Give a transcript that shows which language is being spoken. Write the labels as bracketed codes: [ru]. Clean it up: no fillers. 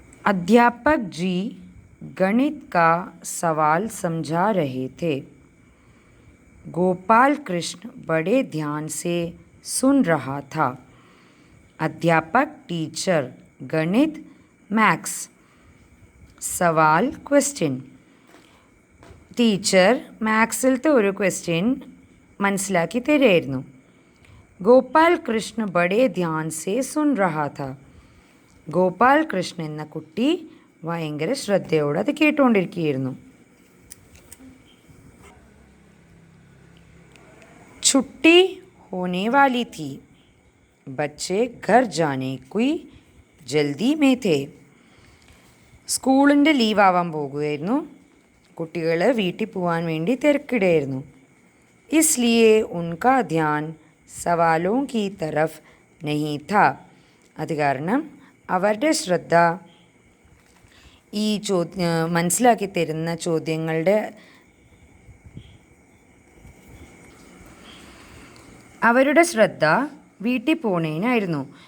[hi] अध्यापक जी गणित का सवाल समझा रहे थे। गोपाल कृष्ण बड़े ध्यान से सुन रहा था। अध्यापक टीचर गणित मैथ्स സവാൽ ക്വസ്റ്റ്യൻ. [ml] ടീച്ചർ മാത്സിലത്തെ ഒരു ക്വസ്റ്റ്യൻ മനസ്സിലാക്കി തരുമായിരുന്നു. [hi] ഗോപാൽ കൃഷ്ണ ബഡേ ധ്യാൻ സേ സുൻ രഹാ ഥാ. [ml] ഗോപാൽ കൃഷ്ണ എന്ന കുട്ടി ഭയങ്കര ശ്രദ്ധയോടെ അത് കേട്ടുകൊണ്ടിരിക്കുകയായിരുന്നു. [hi] छुट्टी होने वाली थी. बच्चे घर जाने की जल्दी में थे. [ml] സ്കൂളിൻ്റെ ലീവ് ആവാൻ പോകുമായിരുന്നു. കുട്ടികൾ വീട്ടിൽ പോകാൻ വേണ്ടി തിരക്കിടായിരുന്നു. [hi] इसलिए उनका ध्यान सवालों की तरफ नहीं था. [ml] അത് കാരണം അവരുടെ ശ്രദ്ധ ഈ മനസ്സിലാക്കി തരുന്ന ചോദ്യങ്ങളുടെ അവരുടെ ശ്രദ്ധ വീട്ടിൽ പോണേനായിരുന്നു.